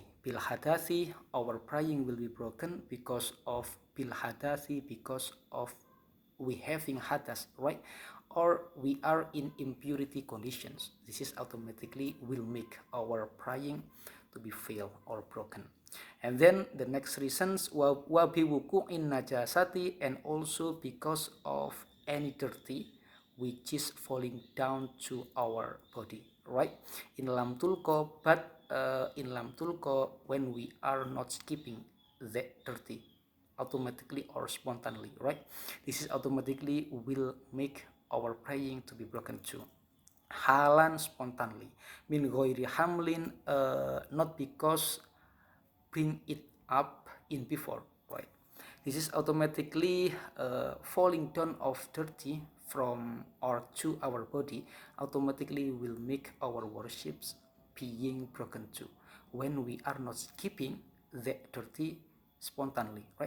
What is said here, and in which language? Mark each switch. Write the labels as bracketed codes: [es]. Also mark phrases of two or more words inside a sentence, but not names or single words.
[ar] بالحدث, [en] our praying will be broken because of [ar] بالحدث, [en] because of we having hadas, right? Or we are in impurity conditions. This is automatically will make our praying to be failed or broken. And then the next reasons [ar] وبوقوع النجاسة, [en] and also because of any dirty which is falling down to our body, right? [ar] إن لم تلقه, [en] but [ar] إن لم تلقه, [en] when we are not skipping that dirty automatically or spontaneously, right? This is automatically will make our praying to be broken too. [ar] Halan, spontaneously, من غير حمل, [en] not because bring it up in before, right? This is automatically falling down of dirty from or to our body automatically will make our worships being broken too when we are not skipping the dirty spontaneously, right?